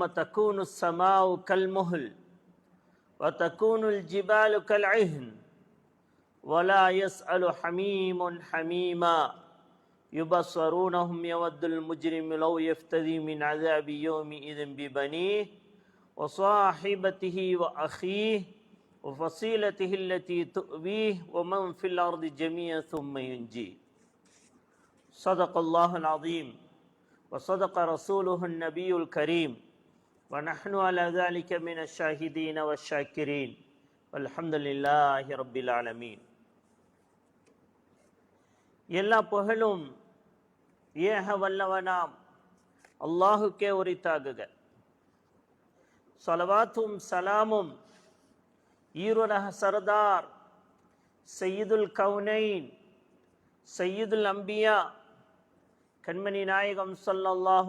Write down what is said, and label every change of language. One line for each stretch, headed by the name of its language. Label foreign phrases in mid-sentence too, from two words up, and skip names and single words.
Arabic: تكون السماء كالمهل وتكون الجبال كالعهن ولا يسأل حميم حميما يبصرونهم يود المجرم لو يفتدي من عذاب يومئذ ببنيه وصاحبته وأخيه وفصيلته التي تؤويه ومن في الأرض جميعا ثم ينجيه. صدق الله العظيم وصدق رسوله النبي الكريم ونحن على ذلك من الشاهدين والشاكرين والحمد لله رب العالمين.
Tamil: எல்லா புகழும் ஏக வல்லவனாம் அல்லாஹுக்கே உரித்தாகுக. ஸலவாத்தும் சலாமும் ஈருலக சர்தார்
Arabic: سيد الكونين سيد الأنبياء
Tamil: கண்மணி நாயகம் ஸல்லல்லாஹு